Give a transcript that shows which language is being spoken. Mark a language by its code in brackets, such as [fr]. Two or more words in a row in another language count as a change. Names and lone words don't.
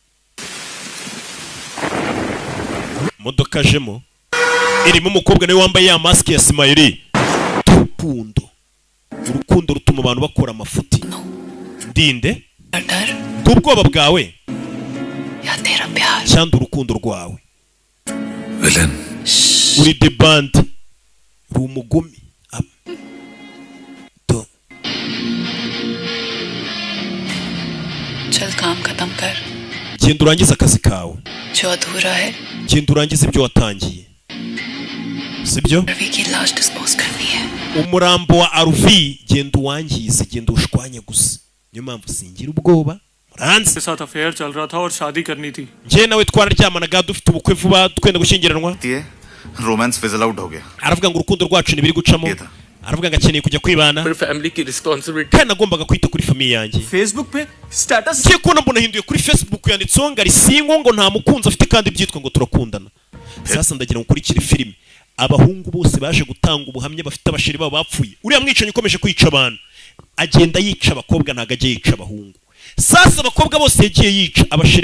[rw] modoka jemo irimo umukobwa nawe wambaye ya mask ya smile urukundo rutuma abantu bakora amafuti ndinde ubwoba bwawe cyangwa urukundo rwawe [hi] विलन [rw] uri [en] the band [rw] uri umugumi [hi] चल काम खत्म कर [rw] genda urangize akazi kawe [hi] जो अधूरा है [rw] genda urangize ibyo watangiye sibyo [hi] रवि की लाश डिस्पोज करनी है [rw] umurambo wa Arvi genda uwangize genda ushwanye gusa niyo mpamvu singira ubwoba muranze [hi] साथ अफेयर चल रहा था और शादी करनी थी [rw] njye nawe twararyamanaga dufite ubukwe vuba twenda gushyingiranwa [hi] रोमांस [en] fizzle out [hi] हो गया [rw] aravuga ngo urukundo rwacu nibiri gucamo aravuga ngo akeneye kujya kwibana [hi] फैमिली की रिस्पांसिबिलिटी [rw] kandi nagombaga kwita kuri famiye yanjye [hi] Facebook pe status [rw] ngiye kubona mbona hinduye kuri Facebook yanditseho ngo arisingo ngo nta mukunzi afite kandi byitwa ngo turakundana sasa ndagira ngo ukurikire filime abahungu bose baje gutanga ubuhamya bafite abashiri babo bapfuye uriya mwicanyi ukomeje kwica abantu agenda yica abakobwa ntago ajya yica abahungu sasa abakobwa bose yagiye yica abashiri